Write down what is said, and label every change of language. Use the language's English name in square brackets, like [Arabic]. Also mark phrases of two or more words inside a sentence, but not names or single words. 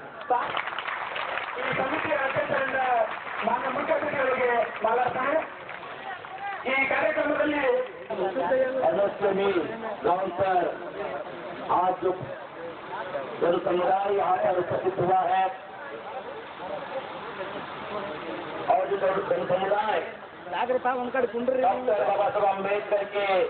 [Kannada] ಈ ಸಮಿತಿಯ ಅಧ್ಯಕ್ಷರಿಂದ ಮಾನ್ಯ ಮುಖ್ಯ ಅತಿಥಿಗಳಿಗೆ ಮಾತಾಡ್ತಾನೆ. ಈ ಕಾರ್ಯಕ್ರಮದಲ್ಲಿ [Hindi] गांव पर आज जो जन समुदाय यहाँ पर उपस्थित हुआ है और जो जन समुदाय डॉक्टर बाबा साहब अम्बेडकर के